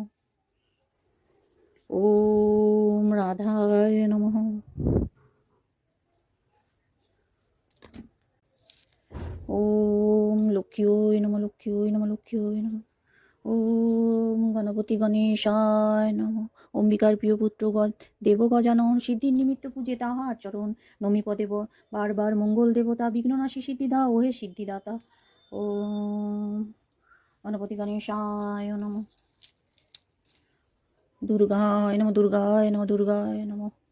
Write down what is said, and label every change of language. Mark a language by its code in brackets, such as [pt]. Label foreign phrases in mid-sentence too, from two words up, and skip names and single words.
[sa] ওম রাধায় নমঃ। ওম লক্ষ্মী নমঃ লক্ষ্মী নমঃ লক্ষ্মী নমঃ। ওম গণপতি গণেশায় নমঃ। [bn] অম্বিকার প্রিয় পুত্র দেব গজানন সিদ্ধির নিমিত্ত পূজে তাহার চরণ নমিপ দেব বারবার মঙ্গল দেবতা বিঘ্ননাশী সিদ্ধিদা ওহে সিদ্ধিদাতা। [sa] ওম গণপতি গণেশায় নমঃ। দুর্গায় নমঃ দুর্গায় নমঃ দুর্গায় নমঃ।